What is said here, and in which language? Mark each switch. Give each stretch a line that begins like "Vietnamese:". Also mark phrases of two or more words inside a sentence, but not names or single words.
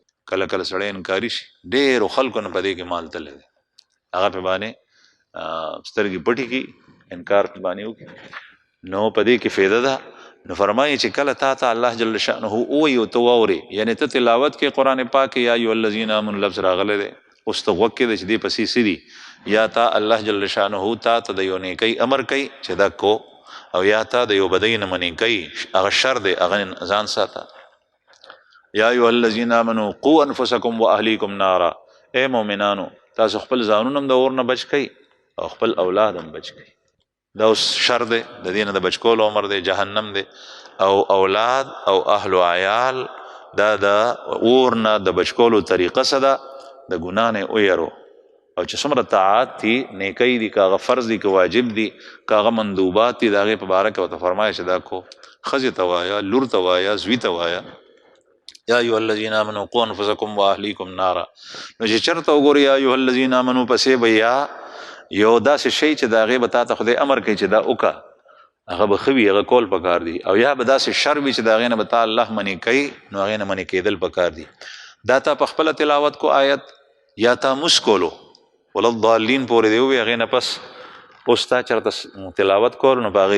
Pashto: کله کله سړی انکاری شي ډېرو خلکو نه په دې کې مال تللی دی هغه په باندې سترګې پټې کړي انکار په باندې وکړي نو په دې کې فایده ده نو فرمایي چې کله تا ته الله جل شأنه وایي او ته واورې یعنی ته تلاوت کې قرآن پاک
Arabic: یا ایها الذین آمنوا
Pashto: لفظ راغلی دی اوس ته غوږ کېده چې دې پسې څه دي یا تا الله جل شأنه تا ته د یو نیکۍ امر کوي چې دا کو او یا تا د یو بدۍ نه منې کوي هغه شر دی هغه ځان ساته
Arabic: یا ایها الذین آمنوا قوا انفسکم واهلیکم نارا
Pashto: اے مؤمنانو تاسو خپل ځانونه هم د اور نه بچ کړئ او خپل اولاد هم بچ کړئ دا اوس شر دی د دې نه د بچ کولو عمر دی جهنم دی او اولاد او اهل و عیال دا د اور نه د بچ کولو طریقه څه ده د ګناه نه ویرو او چې څومره طاعات دي نیکی دي که هغه فرض دي که واجب دي که هغه مندوبات دي د هغې په باره کې ورته فرمایه چې دا کو ښځې ته وایه لور ته وایه زوی ته وایه
Arabic: یا ایها الذین آمنوا قوا انفسکم واهلیکم نارا
Pashto: نو چې چېرته وګورې
Arabic: یا ایها الذین آمنوا
Pashto: پسې به یا یو داسې شی چې د هغې به تا ته خدای امر کوي چې دا وکړه هغه به ښه وي هغه کول پکار دي او یا به داسې شر وي چې د هغې نه به تا الله منې کوي نو هغې نه منې کېدل پکار دي دا تا په خپله تلاوت کو آیت یا تا موس کولو ولضالین پورې دی ووي هغې نه پس اوس تا چېرته تلاوت کول نو په